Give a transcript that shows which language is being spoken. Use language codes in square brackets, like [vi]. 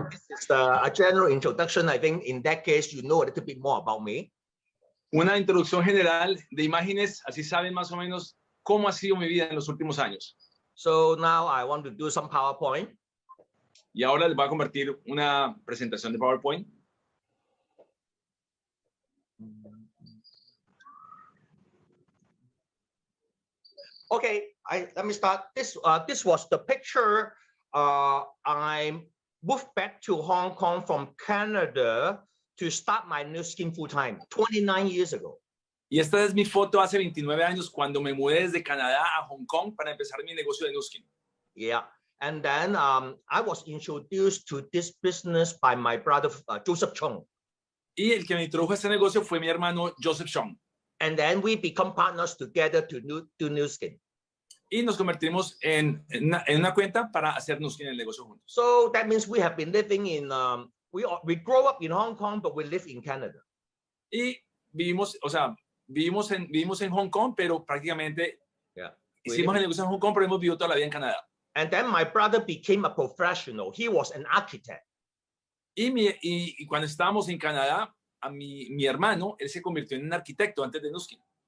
[en] This is a general introduction. I think in that case, you know a little bit more about me. [es] Una introducción general de imágenes, así saben más o menos cómo ha sido mi vida en los últimos años. [en] So now I want to do some PowerPoint. [es] Y ahora les voy a convertir una presentación de PowerPoint. [en] Okay, let me start. This was the picture. I moved back to Hong Kong from Canada to start my Nu Skin full time 29 years ago. [es] Y esta es mi foto hace 29 años cuando me mudé desde Canadá a Hong Kong para empezar mi negocio de Nu Skin. [en] Yeah, and then I was introduced to this business by my brother Joseph Chung. [es] Y el que me introdujo a este negocio fue mi hermano Joseph Chung. [en] And then we become partners together to do Nu Skin. [es] Y nos convertimos en una cuenta para hacer Nu Skin en el negocio juntos. [en] So that means we have been living in, we grow up in Hong Kong, but we live in Canada. [es] Y vivimos, o sea, vivimos en Hong Kong, pero prácticamente hicimos el negocio en Hong Kong, pero hemos vivido toda la vida en Canadá. [en] And then my brother became a professional. He was an architect. [es] Y cuando estábamos en Canadá, a mi hermano, él se convirtió en un arquitecto antes de Nu Skin.